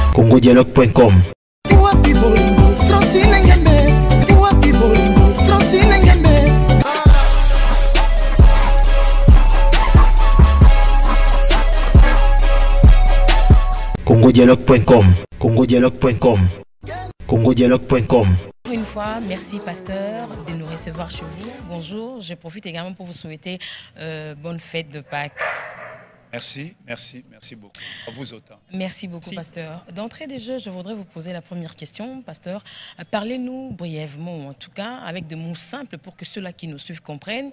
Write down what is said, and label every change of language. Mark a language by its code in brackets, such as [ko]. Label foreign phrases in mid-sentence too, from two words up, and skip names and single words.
[fr] congodialogue.com. congodialogue.com. congodialogue.com. congodialogue.com. Une fois, merci pasteur de nous recevoir chez vous. Bonjour, je profite également pour vous souhaiter bonne fête de Pâques. Merci beaucoup. À vous autant. Merci beaucoup, pasteur. D'entrée de jeu, je voudrais vous poser la première question, pasteur. Parlez-nous brièvement, en tout cas, avec des mots simples pour que ceux-là qui nous suivent comprennent.